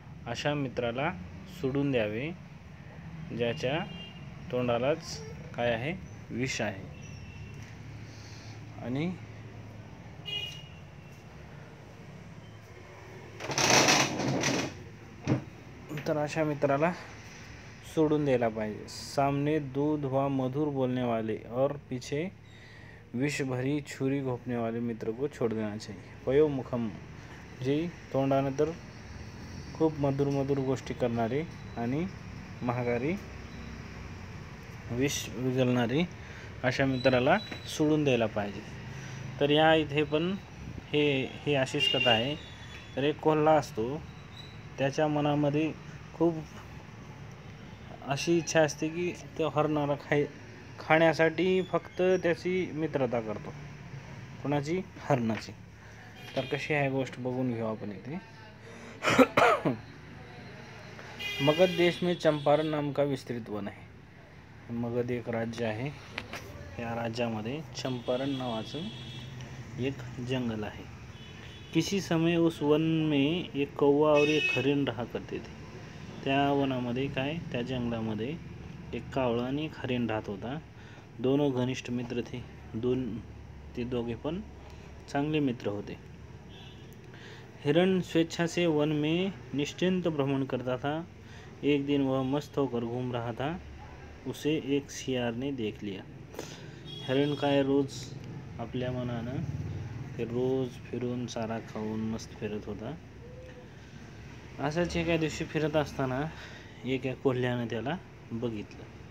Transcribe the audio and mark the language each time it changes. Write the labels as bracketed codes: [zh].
[mr] अशा मित्राला सोडून द्यावे ज्याच्या तोंडालाच काय आहे, विष आहे। आणि तर अशा मित्राला सोडून द्यायला पाहिजे। [hi] सामने दूध व मधुर बोलने वाले और पीछे विष भरी छुरी घोपने वाले मित्र को छोड़ देना चाहिए। [mr] पयोमुखम जी तोंडाने तर खूप मधुर गोष्टी करणारे आणि महागारी विष विगलणारे अशा मित्राला सोडून द्यायला पाहिजे। तर या इथे पण हे अशीच कथा आहे। तर एक कोल्हा असतो, त्याच्या मनामध्ये खूप अशी इच्छा असते की तो हरणाला खाण्यासाठी फक्त त्याची मित्रता करतो। कोणाची? हरणाची। तर कशी आहे गोष्ट बघून घेऊ आपण इथे। [hi] मगध देश में चंपारण नाम का विस्तृत वन है। [mr] मगध एक राज्य आहे। या राज्यामध्ये चंपारण नावाचं एक जंगल आहे। [hi] किसी समय उस वन में एक कौवा और एक हरिण रहा करते थे। [mr] त्या वनामध्ये त्या जंगलामध्ये एक कावळा आणि एक हरिण राहत होता। [hi] दोनों घनिष्ठ मित्र थे। [mr] ते दोघे पण चांगले मित्र होते। [hi] हिरण स्वेच्छा से वन में निश्चिंत भ्रमण करता था। एक दिन वह मस्त होकर घूम रहा था, उसे एक सियार ने देख लिया। [mr] हरिण काय रोज आपल्या मनानं ते रोज फिरून चारा खाऊन मस्त फिरत होता। असंच एका दिवशी फिरत असताना एका कोल्ह्याने त्याला बघितलं।